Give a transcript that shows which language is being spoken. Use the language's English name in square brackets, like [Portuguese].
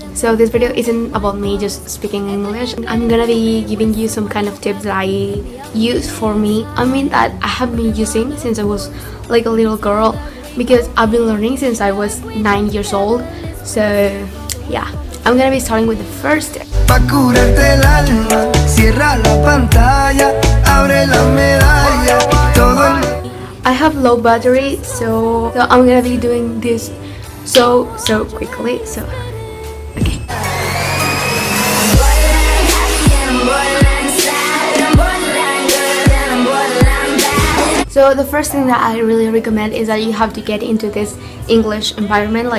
[English] So this video isn't about me just speaking English. I'm gonna be giving you some kind of tips that I use for me. I mean, that I have been using since I was like a little girl, because I've been learning since I was 9 years old. So yeah, I'm gonna be starting with the first tip. [Spanish] Pa' curarte el alma, cierra la pantalla, abre la medalla, todo. [English] I have low battery, so I'm gonna be doing this so quickly. So okay. So the first thing that I really recommend is that you have to get into this English environment.